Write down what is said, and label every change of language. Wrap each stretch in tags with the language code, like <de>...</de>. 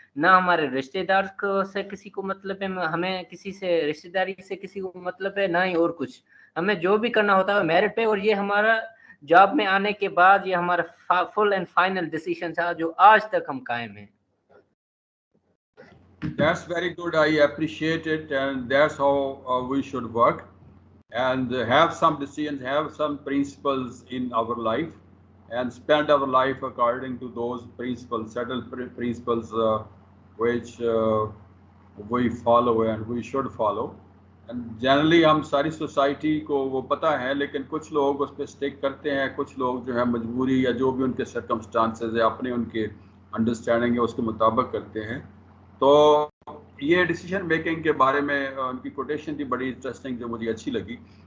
<hi>ना हमारे रिश्तेदार को से किसी को मतलब है, हमें किसी से रिश्तेदारी से किसी को मतलब है, ना ही और कुछ. हमें जो भी करना होता है मेरिट पे, और ये हमारा जॉब में आने के बाद ये हमारा फुल एंड फाइनल डिसीजन था जो आज तक हम कायम हैं.</hi> <en>That's very good. I appreciate it, and that's how we should work and have some decisions, have some principles in our life, and spend our life according to those principles, settled principles which we follow and we should follow. And generally</en> <hi>हम सारी society को वो पता है, लेकिन कुछ लोग उस पर स्टिक करते हैं, कुछ लोग जो है मजबूरी या जो भी उनके सर्कमस्टांसेस है अपने उनके अंडरस्टैंडिंग है उसके मुताबिक करते हैं. तो ये डिसीजन मेकिंग के बारे में उनकी कोटेशन थी बड़ी इंटरेस्टिंग जो मुझे अच्छी लगी.</hi>